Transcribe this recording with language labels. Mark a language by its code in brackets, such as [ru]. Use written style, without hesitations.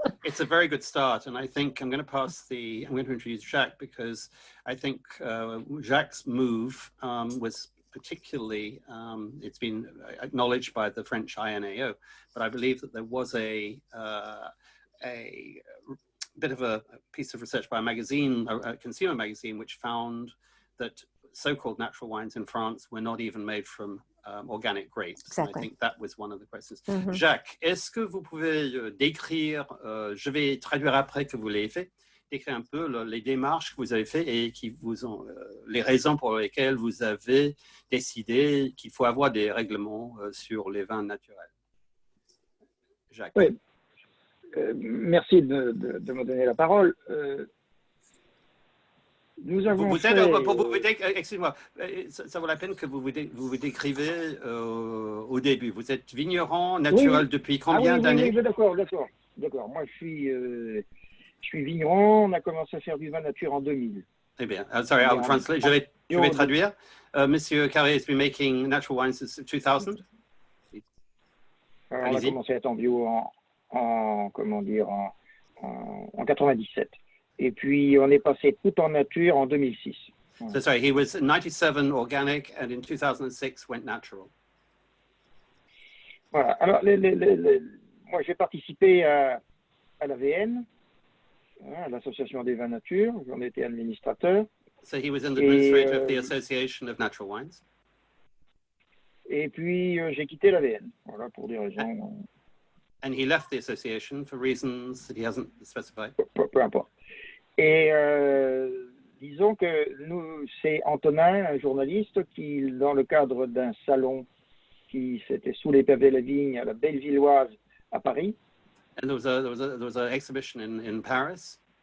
[en] It's a very good start, and I think I'm going to introduce Jacques, because I think Jacques' move was particularly, it's been acknowledged by the French INAO, but I believe that there was a bit of a piece of research by a magazine, a consumer magazine, which found that so-called natural wines in France were not even made from organic grapes. Exactly. I think that was one of the questions. Mm-hmm. [fr] Jacques, est-ce que vous pouvez décrire, je vais traduire après que vous l'ayez fait, décrire un peu les démarches que vous avez faites et qui vous ont, les raisons pour lesquelles vous avez décidé qu'il faut avoir des règlements sur les vins naturels. Jacques. Oui. Merci de me donner la parole. Nous avons excusez-moi, ça vaut la peine que vous vous décrivez au début. Vous êtes vigneron naturel depuis combien d'années? Oui, d'accord. Moi, je suis vigneron. On a commencé à faire du vin nature en 2000. Eh bien, [en] sorry, I'll translate. [fr] Je vais traduire. [en] Monsieur Carré has been making natural wines since 2000. [fr] Alors, on a commencé à être en bio en 97. Et puis, on est passé tout en nature en 2006. [en] So sorry, he was 97 organic and in 2006 went natural. [fr] Voilà. Alors, moi, j'ai participé à l'AVN, à l'Association des vins nature. J'en étais administrateur. [en] So he was in the administrator of the Association of Natural Wines. [fr] Et puis, j'ai quitté l'AVN, voilà, pour des raisons... [en] And he left the association for reasons that he hasn't specified. [fr] Peu importe. Et disons que c'est Antonin, un journaliste, qui, dans le cadre d'un salon qui s'était sous les pavés de la vigne à la Bellevilloise à Paris. [en] And there was an exhibition in Paris.